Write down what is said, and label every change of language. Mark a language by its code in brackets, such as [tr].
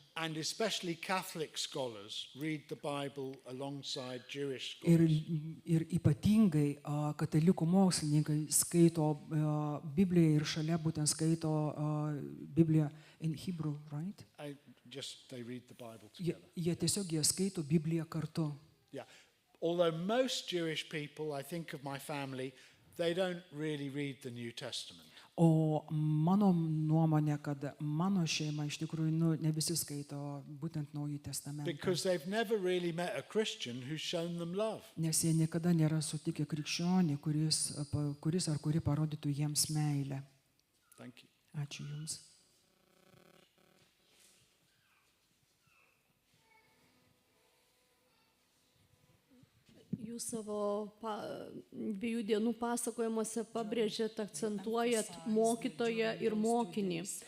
[en] And especially Catholic scholars read the Bible alongside Jewish scholars. [lt] Ir ypatingai katalikų mokslininkai skaito Bibliją ir šalia būtent skaito Bibliją [en] in Hebrew, right? They read the Bible [lt] Jie [en] together. [lt] tiesiog skaito Bibliją kartu. [en] Yeah. Although most Jewish people, I think of my family, they don't really read the New Testament. [lt] O mano nuomonė, kad mano šeima iš tikrųjų ne visi skaito būtent Naująjį testamentą. [en] Because they've never really met a Christian who's shown them love. [lt] Nes jie niekada nėra sutikę krikščionį, kuris ar kuri parodytų jiems meilę. [en] Thank you. [lt] Ačiū Jums. Jūs savo 2 dienų pasakojimuose pabrėžėt, akcentuojat mokytoją ir mokinį.